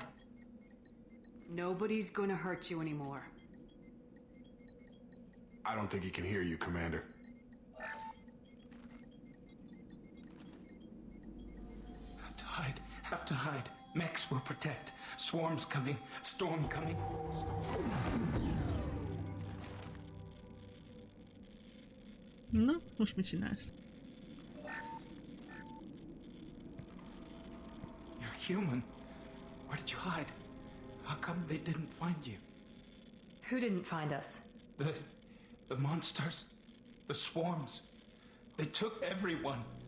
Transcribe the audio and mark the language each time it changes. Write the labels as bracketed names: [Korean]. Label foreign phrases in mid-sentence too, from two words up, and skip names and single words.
[English] Nobody's gonna hurt you anymore. I don't think he can hear you, Commander. Have to hide. Max will protect. Swarms coming. Storm coming. [Hungarian] Na, most mit csinálsz? [English] You're human. Where did you hide? How come they didn't find you? Who didn't find us? The monsters. The swarms. They took everyone.